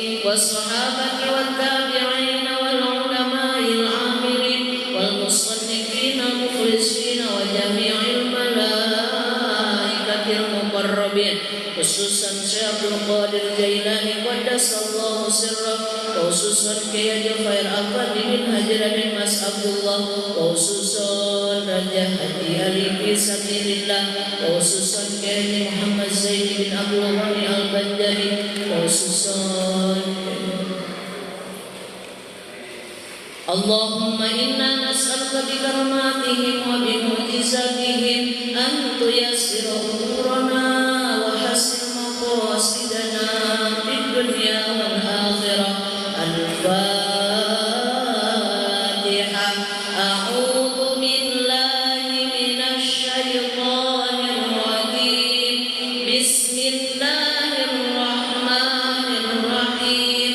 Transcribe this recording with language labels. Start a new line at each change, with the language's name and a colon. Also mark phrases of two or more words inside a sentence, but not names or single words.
Arabic: والصحابة والتابعين والعلماء العاملين والمصنفين المخلصين وجميع الملائكة المقربين خصوصا الشيخ عبد القادر الجيلاني قدس الله سره خصوصا كياهي خير أحمد بن حجر بن ماس عبد الله خصوصا راجا حاجي علي في سبيل الله خصوصا كياهي محمد زيد بن عبد الغني البنجري خصوصا اللهم إنا نسألك بكراماتهم وبمعجزاتهم أن تيسر أمورنا وحصل مقاصدنا في الدنيا والآخرة. الفاتحة. أعوذ بالله من الشيطان الرجيم. بسم الله الرحمن الرحيم.